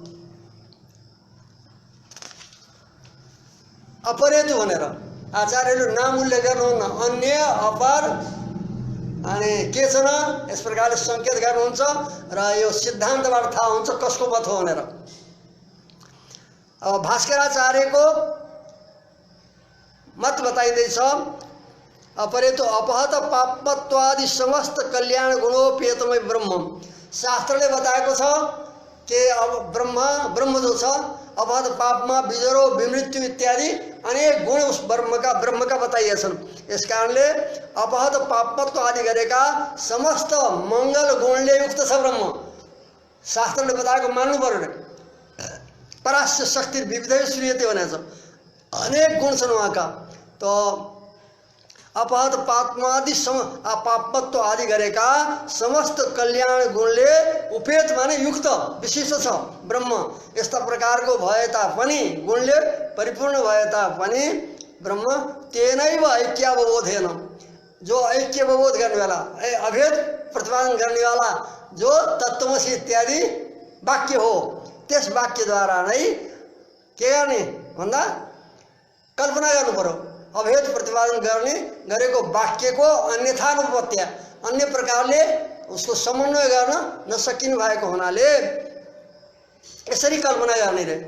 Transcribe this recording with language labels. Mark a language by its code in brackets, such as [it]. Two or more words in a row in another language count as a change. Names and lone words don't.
[ne] अपरेतु भनेर आचार्यले नाम उल्लेख गर्नुहुन्न, अन्य अपर अनि केचन यस प्रकारले संकेत गर्नुहुन्छ र यो सिद्धान्तबाट थाहा हुन्छ कसको मत हो भनेर। अब भास्कराचार्यको मत बताइँदैछ, [sa] अपरेतु अपहत पापत्वादि समस्त कल्याण गुणोपेतमय ब्रह्म। [ne] शास्त्रले बताएको छ कि अब ब्रह्म जो छ [sa] अपहत पापमा विजरो विमृत्यु [ne] इत्यादि अनेक गुण उस ब्रह्म का बताइएछन्। यस कारणले अपहत पापत्व आदि गरेका समस्त मङ्गल गुणले युक्त छ ब्रह्म। शास्त्रले बताएको मान्नु पर्यो। [sa] परास्य शक्ति विविधै श्रूयते [ne] भनेको छ, अनेक गुण छन् उहाँका। त [sa] अपहत पापमादि [ne] पापत्व आदि गरेका समस्त कल्याण गुणले उपेत माने युक्त विशिष्ट छ ब्रह्म। यस्ता प्रकारको भए तापनि गुणले परिपूर्ण भए तापनि ब्रह्म [sa] तेनैव ऐक्यावबोधेन, [ne] जो ऐक्यवबोध गर्नेवाला अभेद प्रतिपादन गर्नेवाला जो तत्त्वमसि इत्यादि वाक्य हो, त्यस वाक्यद्वारा नै के गर्ने भन्दा कल्पना गर्नु पर्यो। अभेद प्रतिपादन गरेको वाक्यको अन्यथानुपत्या अन्य प्रकारले उसको समन्वय गर्न नसकिनु भएको हुनाले यसरी कल्पना गर्ने रे।